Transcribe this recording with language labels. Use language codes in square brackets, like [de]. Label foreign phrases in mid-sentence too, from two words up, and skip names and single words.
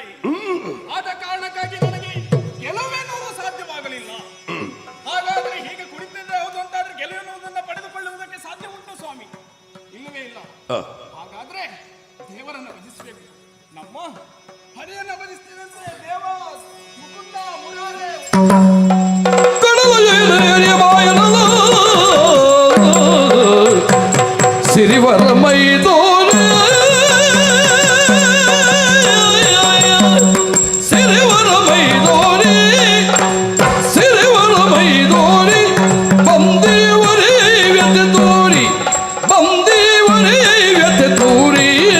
[kn] ಆದ ಕಾರಣಕ್ಕಾಗಿ ನನಗೆ ಗೆಲುವೆನ್ನುವುದು ಸಾಧ್ಯವಾಗಲಿಲ್ಲ. ಹಾಗಾದ್ರೆ ಹೀಗೆ ಕುಳಿತಿದ್ರೆ ಹೌದು ಅಂತಾದ್ರೆ ಗೆಲುವೆನ್ನುವುದನ್ನು ಪಡೆದುಕೊಳ್ಳುವುದಕ್ಕೆ ಸಾಧ್ಯ ಉಂಟು ಸ್ವಾಮಿ? ಇಲ್ಲವೇ ಇಲ್ಲ. ಹಾಗಾದ್ರೆ ದೇವರನ್ನು ಭಜಿಸಬೇಕು. ನಮ್ಮ ಹರಿಯನ್ನು ಭಜಿಸ್ತೀನಂತೆ ದೇವ ಮುಕುಂದ ಮುರಾರೇ ಸಿರಿವರ ಮೈದೋನ ಸಿರಿವರ ಮೈದೋನಿ ಸಿರಿವರ ಮೈದೋನಿ ಬಂದೇವರೇ ವ್ಯತೆ ತೋರಿ ಬಂದೇವರೇ ವ್ಯತೆ ತೋರಿ